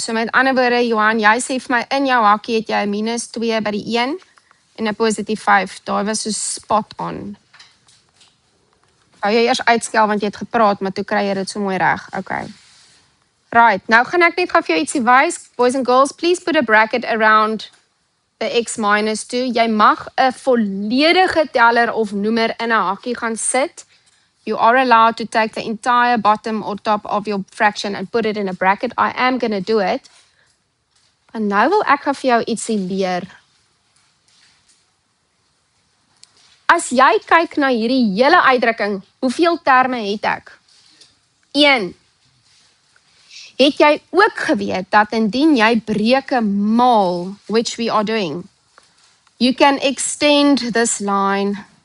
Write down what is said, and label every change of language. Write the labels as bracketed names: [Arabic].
[Afrikaans] So met ander woorde, Johan, jy sê vir my in jou hakkie het jy 'n -2 by die 1 en 'n positief 5. Daai was so spot on. Hou jy eers uitskel want jy het gepraat, maar toe kry jy dit so mooi reg. Okay. Right, nou gaan ek net gou vir jou ietsie wys. [English] Boys and girls, please put a bracket around the x minus 2. [Afrikaans] Jy mag 'n volledige teller of noemer in 'n hakkie gaan sit. [English] You are allowed to take the entire bottom or top of your fraction and put it in a bracket. I am going to do it. [Afrikaans] En nou wil ek vir jou ietsie leer. As jy kyk na hierdie hele uitdrukking, hoeveel terme het ek? 1. Het jy ook geweet dat indien jy breuke maal, [English] which we are doing, you can extend this line.